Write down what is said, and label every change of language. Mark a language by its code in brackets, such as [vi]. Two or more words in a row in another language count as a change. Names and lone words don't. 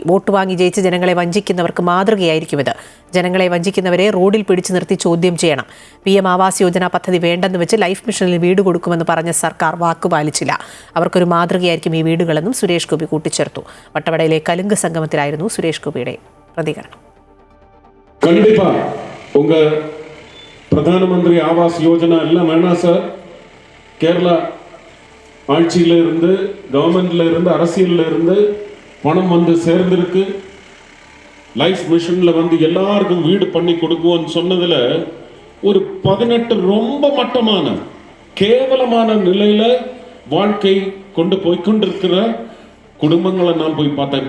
[ml] വോട്ട് വാങ്ങി ജയിച്ച് ജനങ്ങളെ വഞ്ചിക്കുന്നവർക്ക് മാതൃകയായിരിക്കും ഇത്. ജനങ്ങളെ വഞ്ചിക്കുന്നവരെ റോഡിൽ പിടിച്ചു നിർത്തി ചോദ്യം ചെയ്യണം. PM ആവാസ് യോജന പദ്ധതി വേണ്ടെന്ന് വെച്ച് ലൈഫ് മിഷനിൽ വീട് കൊടുക്കുമെന്ന് പറഞ്ഞ സർക്കാർ വാക്കുപാലിച്ചില്ല. അവർക്കൊരു മാതൃകയായിരിക്കും ഈ വീടുകളെന്നും സുരേഷ് ഗോപി കൂട്ടിച്ചേർത്തു. വട്ടവടയിലെ കലുങ്ക് സംഗമത്തിലായിരുന്നു സുരേഷ് ഗോപിയുടെ പ്രതികരണം. [ta] பிரதானமந்திரி ஆவாஸ் யோஜனா எல்லாம் வேணாம் சார். கேரளா ஆட்சியில இருந்து, கவர்மெண்ட்ல இருந்து, அரசியல்ல இருந்து பணம் வந்து சேர்ந்திருக்கு. லைஃப் மிஷன்ல வந்து எல்லாருக்கும் வீடு பண்ணி கொடுக்குவோன்னு சொன்னதுல ஒரு 18 ரொம்ப மட்டமான கேவலமான நிலையில வாழ்க்கை கொண்டு போய்கொண்டிருக்கிற குடும்பங்களை நான் போய் பார்த்தேன்.